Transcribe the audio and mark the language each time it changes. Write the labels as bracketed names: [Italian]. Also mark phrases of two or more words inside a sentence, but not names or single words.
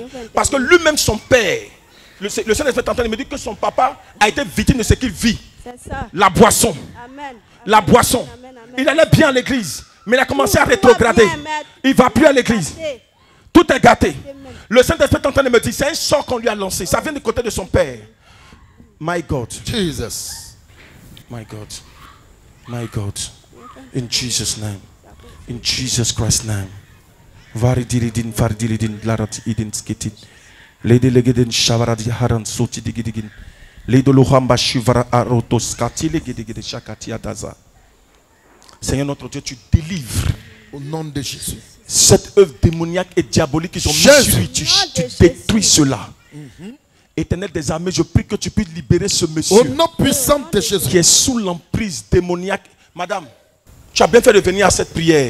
[French] Parce que lui-même, son père, le Seigneur est en train de me dire que son papa a été victime de ce qu'il vit. C'est ça. La boisson. Amen. La boisson. Amen. Il allait bien à l'église, mais il a commencé à rétrograder. Il ne va plus à l'église. Tout est gâté. Le Saint-Esprit est en train de me dire, c'est un sort qu'on lui a lancé. Ça vient du côté de son père. [English] My God. Jesus. My God. My God. In Jesus' name. In Jesus Christ's name. Varidiridin, varidiridin, larat idin skitin. Lady legedin shavaradi haran soti digidigin. Lady lohamba shivara arotoskati legedegede shakati adaza. [French] Seigneur notre Dieu, tu délivres. Au nom de Jésus. Cette œuvre démoniaque et diabolique qu'ils ont mis sur lui, tu détruis cela. Éternel des armées, je prie que tu puisses libérer ce monsieur. Au nom puissant de Jésus. Qui est sous l'emprise démoniaque. Madame, tu as bien fait de venir à cette prière.